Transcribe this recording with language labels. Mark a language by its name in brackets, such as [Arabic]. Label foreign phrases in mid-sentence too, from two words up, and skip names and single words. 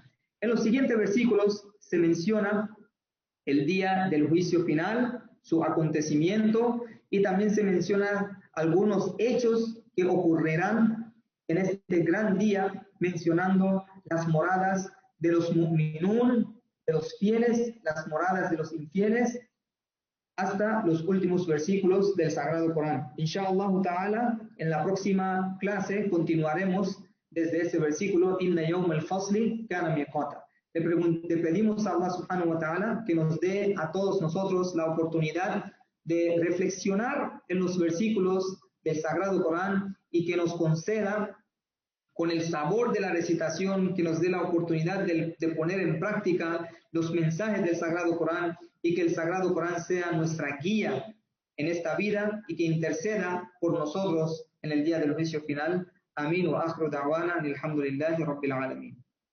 [Spanish] En los siguientes versículos se menciona el día del juicio final, su acontecimiento, y también se menciona algunos hechos que ocurrirán en este gran día, mencionando las moradas de los mu'minun, de los fieles, las moradas de los infieles, hasta los últimos versículos del Sagrado Corán. [Arabic] إن شاء الله تعالى, [Spanish] en la próxima clase continuaremos desde ese versículo, [Arabic] إن يوم الفصل كان ميقاتا. [Spanish] Le pedimos a Allah [Arabic] سبحانه وتعالى [Spanish] que nos dé a todos nosotros la oportunidad de reflexionar en los versículos del Sagrado Corán y que nos conceda, con el sabor de la recitación, que nos dé la oportunidad de poner en práctica los mensajes del Sagrado Corán, y que el Sagrado Corán sea nuestra guía en esta vida y que interceda por nosotros en el día del juicio final. [Arabic] Amén وآخر دعوانا الحمد لله رب العالمين.